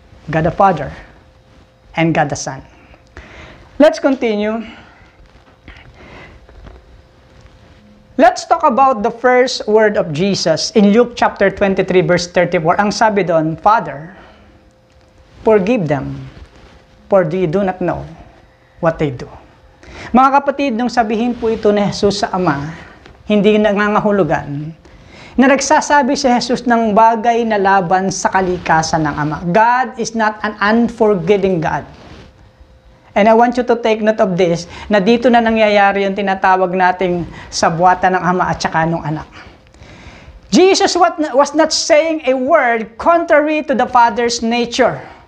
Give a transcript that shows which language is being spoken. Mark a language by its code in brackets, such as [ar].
[en] God the Father and God the Son. Let's continue. Let's talk about the first word of Jesus in Luke chapter 23 verse 34. Ang sabi doon, Father, forgive them, for they do not know what they do. [tl] Mga kapatid, nung sabihin po ito ni Jesus sa Ama, hindi nangangahulugan, na nagsasabi si Jesus ng bagay na laban sa kalikasan ng Ama. [en] God is not an unforgiving God. And I want you to take note of this, na dito na nangyayari yung tinatawag nating sabwatan ng Ama at saka ng Anak. Jesus was not saying a word contrary to the Father's nature.